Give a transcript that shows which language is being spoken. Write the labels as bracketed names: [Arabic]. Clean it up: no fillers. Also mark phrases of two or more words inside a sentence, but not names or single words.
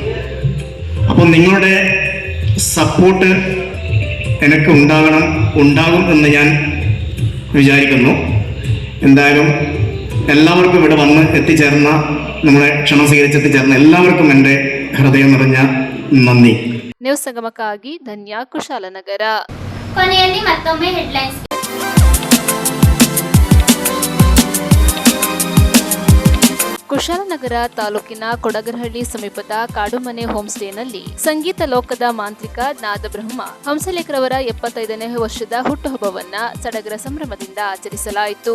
[Malayalam] അപ്പോൾ നിങ്ങളുടെ സപ്പോർട്ട് എനിക്ക് ഉണ്ടാകും എന്ന് ഞാൻ വിചാരിക്കുന്നു. എന്തായാലും എല്ലാവർക്കും ഇവിടെ വന്ന് എത്തിച്ചേർന്ന, നമ്മളെ ക്ഷണം സ്വീകരിച്ചെത്തിച്ചേർന്ന എല്ലാവർക്കും എൻ്റെ ഹൃദയം നിറഞ്ഞ നന്ദി. [Kannada] ನ್ಯೂಸ್ ಸಂಗಮಕ್ಕಾಗಿ ಧನ್ಯ, ಕುಶಾಲನಗರ. ಕೊನೆಯಲ್ಲಿ ಮತ್ತೊಮ್ಮೆ ಹೆಡ್ಲೈನ್ಸ್. ಕುಶಾಲನಗರ ತಾಲೂಕಿನ ಕೊಡಗರಹಳ್ಳಿ ಸಮೀಪದ ಕಾಡುಮನೆ ಹೋಮ್ ಸ್ಟೇನಲ್ಲಿ ಸಂಗೀತ ಲೋಕದ ಮಾಂತ್ರಿಕ ನಾದಬ್ರಹ್ಮ ಹಂಸಲೇಖರವರ 75ನೇ ವರ್ಷದ ಹುಟ್ಟುಹಬ್ಬವನ್ನ ಸಡಗರ ಸಂಭ್ರಮದಿಂದ ಆಚರಿಸಲಾಯಿತು.